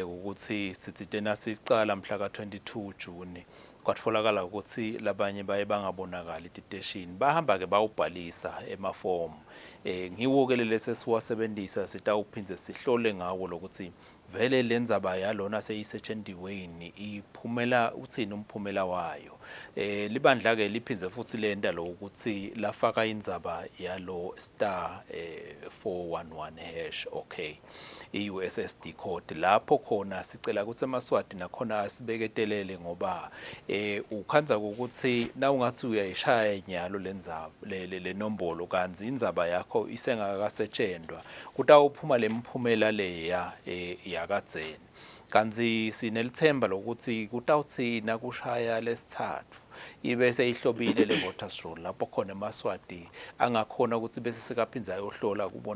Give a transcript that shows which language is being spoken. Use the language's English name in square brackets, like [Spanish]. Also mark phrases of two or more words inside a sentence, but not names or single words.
[Swati] ukuthi sithi tena sicala mhla ka-22 June kwatfolakala ukuthi labanye baye bangabonakala itestation bahamba ke bawubhalisa emaform ngiwo ke lese siwasebenzisa sitawuphindze sihlole ngawo lokuthi vele lenzaba yalona seyisetshenzisweni iphumela uthini umphumela wayo libandla ke liphindze futhi lenta lo ukuthi lafaka indzaba yalo star 411# okay i-USSD code lapho khona sicela ukuthi emaswati nakhona asibeketelele ngoba ukhanza ukuthi na ungathi uyayishaya nyalo lenzaba le nombolo kanzi indzaba yakho isengakasetshenzwa kutawuphuma lemphumela leya yakadzeni kanzi sinelithemba lokuthi kutawuthina kushaya lesithathu ibe seyihlobile le [English] voters roll [Swati] lapho khona emaswati angakhona ukuthi bese sekaphindza ayohlola kubona